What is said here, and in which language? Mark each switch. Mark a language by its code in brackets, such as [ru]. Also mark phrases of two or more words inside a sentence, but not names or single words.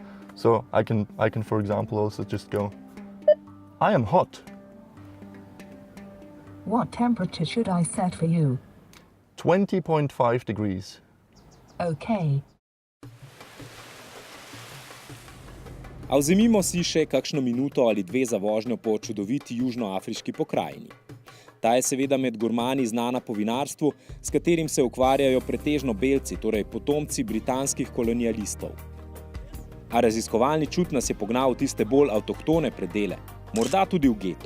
[en] So I can, for example, also just go, I am hot, What temperature should I set for you? 20.5 degrees. Okay. [sl] A vzemimo si še kakšno minuto ali dve za vožnjo po čudoviti južnoafriški pokrajini. Ta je seveda med gurmani znana po vinarstvu, s katerim se ukvarjajo pretežno belci, torej potomci britanskih kolonialistov. A raziskovalni čut nas je pognal v tiste bolj avtohtone predele, morda tudi v geto.